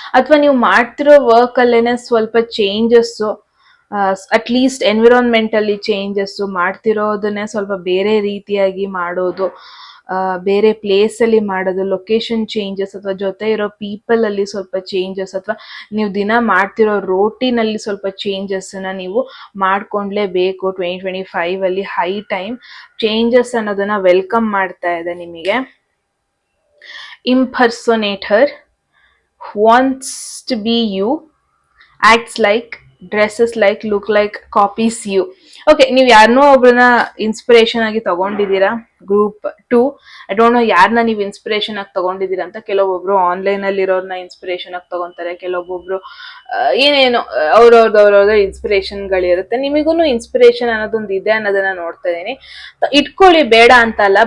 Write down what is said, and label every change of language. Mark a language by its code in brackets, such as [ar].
[kn] ಅಥವಾ ನೀವು ಮಾಡ್ತಿರೋ ವರ್ಕ್ ಅಲ್ಲೇನೆ ಸ್ವಲ್ಪ ಚೇಂಜಸ್, ಅಟ್ ಲೀಸ್ಟ್ ಎನ್ವಿರಾನ್ಮೆಂಟಲ್ಲಿ ಚೇಂಜಸ್ ಮಾಡ್ತಿರೋದನ್ನೇ ಸ್ವಲ್ಪ ಬೇರೆ ರೀತಿಯಾಗಿ ಮಾಡೋದು, ಬೇರೆ ಪ್ಲೇಸ್ ಅಲ್ಲಿ ಮಾಡೋದು, ಲೊಕೇಶನ್ ಚೇಂಜಸ್, ಅಥವಾ ಜೊತೆ ಇರೋ ಪೀಪಲ್ ಅಲ್ಲಿ ಸ್ವಲ್ಪ ಚೇಂಜಸ್, ಅಥವಾ ನೀವು ದಿನ ಮಾಡ್ತಿರೋ ರೋಟೀನ್ ಅಲ್ಲಿ ಸ್ವಲ್ಪ ಚೇಂಜಸ್ ನ ನೀವು ಮಾಡ್ಕೊಂಡ್ಲೇಬೇಕು 2025 ಅಲ್ಲಿ. ಹೈ ಟೈಮ್ ಚೇಂಜಸ್ ಅನ್ನೋದನ್ನ ವೆಲ್ಕಮ್ ಮಾಡ್ತಾ ಇದೆ ನಿಮಗೆ. [en] Impersonator wants to be you, acts like, dresses like, look like, copies you. [kn] Okay, ನೀವು ಯಾರನ್ನೋ ಒಬ್ರನ್ನ ಇನ್ಸ್ಪಿರೇಷನ್ ಆಗಿ ತಗೊಂಡಿದ್ದೀರಾ ಗ್ರೂಪ್ 2. [en] I don't know [kn] ಯಾರನ್ನ ನೀವು ಇನ್ಸ್ಪಿರೇಷನ್ ಆಗಿ ತಗೊಂಡಿದ್ದೀರಾ ಅಂತ. ಕೆಲವೊಬ್ರು ಆನ್ಲೈನ್ ಅಲ್ಲಿ ಇರೋರ್ನ ಇನ್ಸ್ಪಿರೇಷನ್ ಆಗಿ ತಗೊಂತಾರೆ, ಕೆಲವೊಬ್ಬೊಬ್ರು ಏನೇನು ಅವ್ರವ್ರದ್ದು ಇನ್ಸ್ಪಿರೇಷನ್ಗಳಿರುತ್ತೆ. ನಿಮಗೂ ಇನ್ಸ್ಪಿರೇಷನ್ ಅನ್ನೋದೊಂದು ಇದೆ ಅನ್ನೋದನ್ನ ನೋಡ್ತಾ ಇದೀನಿ. ಇಟ್ಕೊಳ್ಳಿ, ಬೇಡ ಅಂತಲ್ಲ.